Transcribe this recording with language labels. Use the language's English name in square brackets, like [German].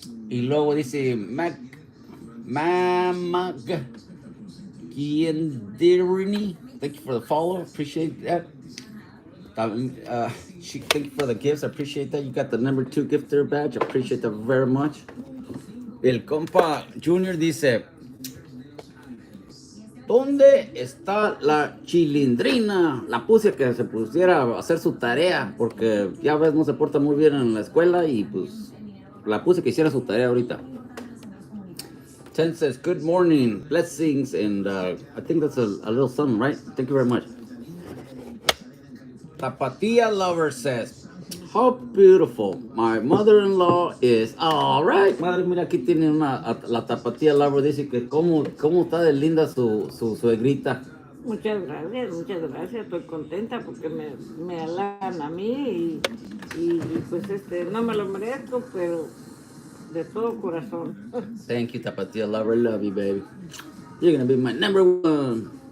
[Spanish] Y luego dice [English] Mamag Giandirini, thank you for the follow, appreciate that. Thank you for the gifts, I appreciate that. You got the number 2 gifter badge, I appreciate that very much. [Spanish] El compa Junior dice, ¿dónde está la chilindrina? La puse que se pusiera a hacer su tarea, porque ya ves, no se porta muy bien en la escuela y pues la puse que hiciera su tarea ahorita. [English] Ten says, good morning, blessings, and I think that's a little something, right? Thank you very much. Tapatía Lover says, how beautiful. My mother-in-law is. All right. [Spanish] Madre, mira, aquí tiene la Tapatía Lover. Dice que cómo está de linda su suegrita. Muchas gracias. Estoy contenta porque me halagan a mí y pues no me lo merezco, pero de todo corazón. [English] Thank you, Tapatía Lover. Love you, baby. You're going to be my number 1.